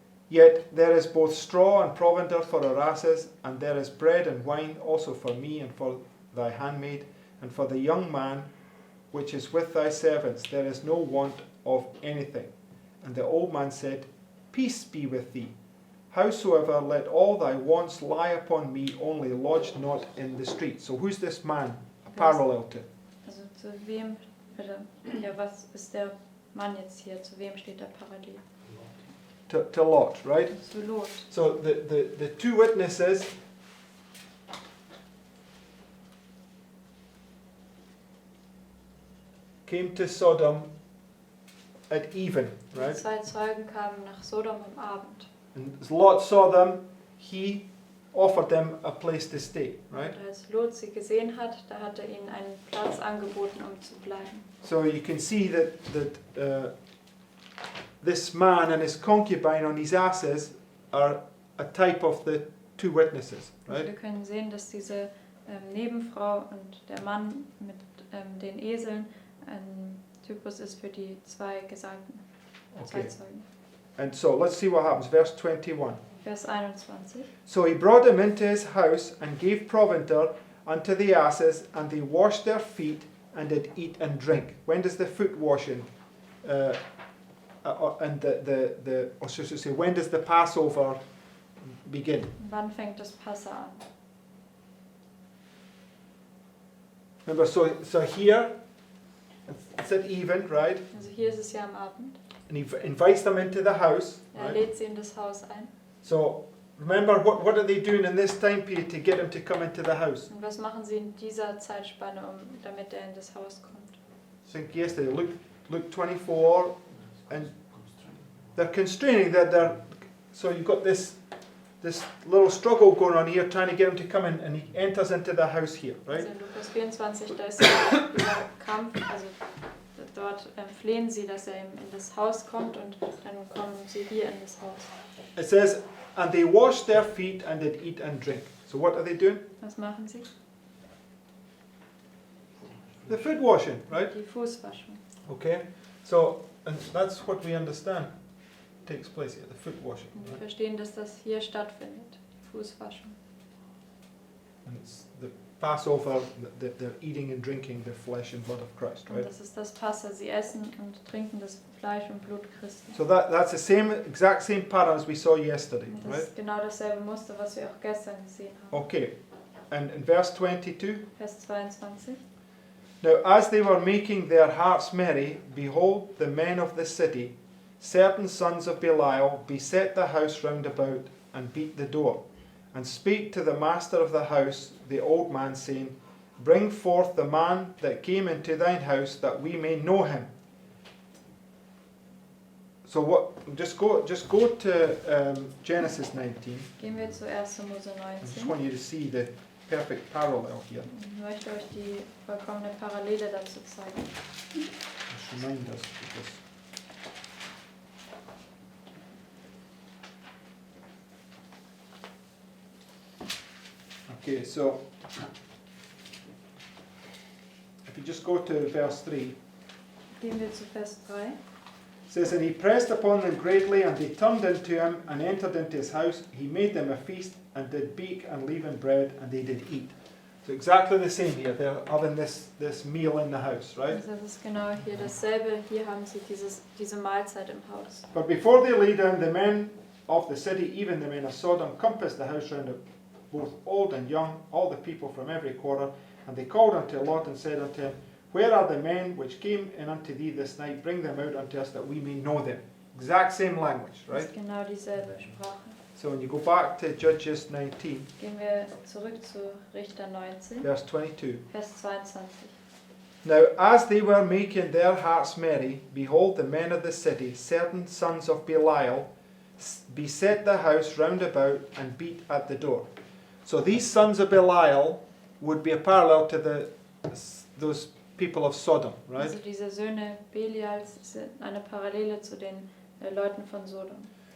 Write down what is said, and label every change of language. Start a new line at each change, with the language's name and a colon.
English: Yet there is both straw and provender for our asses, and there is bread and wine also for me and for thy handmaid, and for the young man which is with thy servants. There is no want of anything. And the old man said, Peace be with thee. Howsoever, let all thy wants lie upon me, only lodge not in the street. So who's this man a parallel to?
German: Also zu wem, oder, ja, was ist der Mann jetzt hier? Zu wem steht er parallel?
English: To Lot, right?
German: Zu Lot.
English: So the two witnesses came to Sodom at even,
German: Die
English: right?
German: zwei Zeugen kamen nach Sodom am Abend.
English: And as Lot saw them, he offered them a place to stay, right?
German: Und als Lot sie gesehen hat, da hat er ihnen einen Platz angeboten, um zu bleiben.
English: So you can see that this man and his concubine on his asses are a type of the two witnesses,
German: Also wir
English: right?
German: können sehen, dass diese Nebenfrau und der Mann mit den Eseln ein Typus ist für die zwei Gesagten, zwei
English: Okay.
German: Zeugen.
English: And so let's see what happens. Verse 21.
German: Vers 21.
English: So he brought him into his house and gave provender unto the asses, and they washed their feet and did eat and drink. When does the foot washing and or should I say, when does the Passover begin?
German: Wann fängt das Passa an?
English: Remember, so here it's at even, right?
German: Also hier ist es ja am Abend.
English: And he invites them into the house,
German: Er
English: right?
German: lädt sie in das Haus ein.
English: So remember, what are they doing in this time period to get him to come into the house?
German: Und was machen sie in dieser Zeitspanne, damit er in das Haus kommt?
English: Think yesterday, Luke 24, and they're constraining that they're. So you've got this little struggle going on here, trying to get him to come in, and he enters into the house here, right?
German: Also in Lukas 24, da ist dieser Kampf, also dort flehen sie, dass er in das Haus kommt, und dann kommen sie hier in das Haus.
English: It says, and they washed their feet and did eat and drink. So what are they doing?
German: Was machen sie?
English: The foot washing, right?
German: Die Fußwaschung.
English: Okay. So, and that's what we understand takes place here, the foot washing.
German: Und wir
English: Right?
German: verstehen, dass das hier stattfindet, die Fußwaschung.
English: And it's the Passover, they're eating and drinking the flesh and blood of Christ,
German: Und
English: right?
German: das ist das Passa, sie essen und trinken das Fleisch und Blut Christi.
English: So that's the exact same pattern as we saw yesterday,
German: Und das
English: right?
German: ist genau dasselbe Muster, was wir auch gestern gesehen haben.
English: Okay. And in verse 22,
German: Vers 22.
English: now as they were making their hearts merry, behold, the men of the city, certain sons of Belial, beset the house round about and beat the door, and spake to the master of the house, the old man, saying, Bring forth the man that came into thine house, that we may know him. So what? Just go to Genesis 19.
German: Gehen wir zu 1. Mose
English: I just
German: 19.
English: want you to see the perfect parallel here.
German: Ich möchte euch die vollkommene Parallele dazu zeigen.
English: Just remind us because okay, so if you just go to verse 3,
German: Gehen wir zu Vers 3.
English: it says, And he pressed upon them greatly, and they turned into him, and entered into his house. He made them a feast, and did bake and leaven bread, and they did eat. So exactly the same here. They're having this meal in the house, right?
German: Also das ist genau hier dasselbe. Hier haben sie diese Mahlzeit im Haus.
English: But before they lay down, the men of the city, even the men of Sodom, compassed the house round, both old and young, all the people from every quarter. And they called unto Lot and said unto him, Where are the men which came in unto thee this night? Bring them out unto us, that we may know them. Exact same language,
German: Das
English: right?
German: ist genau dieselbe Sprache.
English: So when you go back to Judges 19,
German: Gehen wir zurück zu Richter 19,
English: verse 22.
German: Vers 22.
English: Now as they were making their hearts merry, behold, the men of the city, certain sons of Belial, beset the house round about and beat at the door. So these sons of Belial would be a parallel to those people of Sodom, right?
German: Also diese Söhne Belials sind eine Parallele zu den Leuten von Sodom.